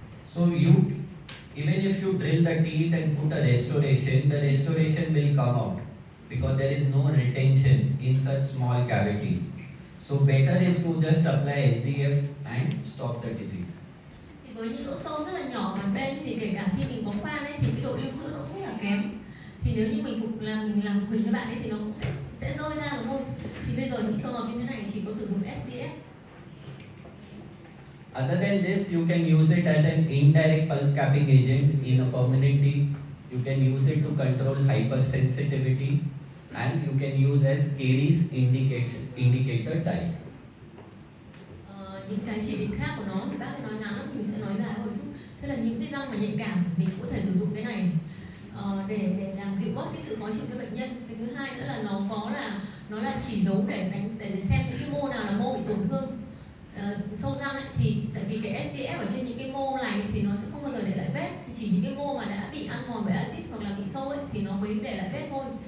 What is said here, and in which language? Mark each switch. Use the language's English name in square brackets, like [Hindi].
[English] So even if you drill the teeth and put a restoration, the restoration will come out because there is no retention in such small cavities. So better is to just apply SDF and stop the disease. [Vietnamese] Thì với những lỗ sâu rất là nhỏ mặt bên thì kể cả khi mình có khoan ấy thì cái độ lưu giữ nó cũng rất là kém. Thì nếu như mình làm phục hình cho bạn ấy thì nó cũng sẽ rơi ra rồi thôi. Thì bây giờ những trường hợp như thế này chỉ có sử dụng SDF. [English] Other than this, you can use it as an indirect pulp capping agent in a permanent teeth. You can use it to control hypersensitivity, and you can use as caries indicator type. [Vietnamese] Những cái chỉ định khác của nó thì bác nói ngắn lắm, mình sẽ nói dài hơn chút. Thế là những cái răng mà nhạy cảm mình có thể sử dụng cái này để làm dịu bớt cái sự khó chịu cho bệnh nhân. Cái thứ hai nữa là nó là chỉ dấu để xem những cái mô nào là mô bị tổn thương sâu răng ấy, thì tại vì cái SDF ở trên những cái mô này thì nó sẽ không bao giờ để lại vết, chỉ những cái mô mà đã bị ăn mòn bởi axit hoặc là bị sâu ấy thì nó mới để lại vết thôi.